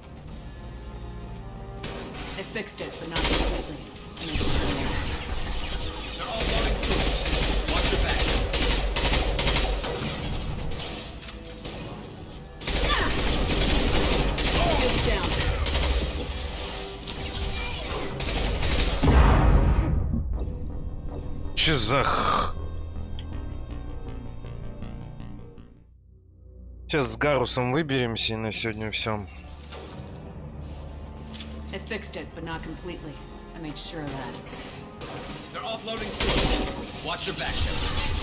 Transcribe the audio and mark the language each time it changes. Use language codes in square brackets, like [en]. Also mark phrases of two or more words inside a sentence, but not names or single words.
[en] They fixed it, but not completely. They're all loading troops. Watch your back. Shields down. [ru] Че за Сейчас с Гарусом выберемся и на сегодня все. [en] It fixed it, but not completely. I made sure of that. They're offloading troops. Watch your back, Shepard.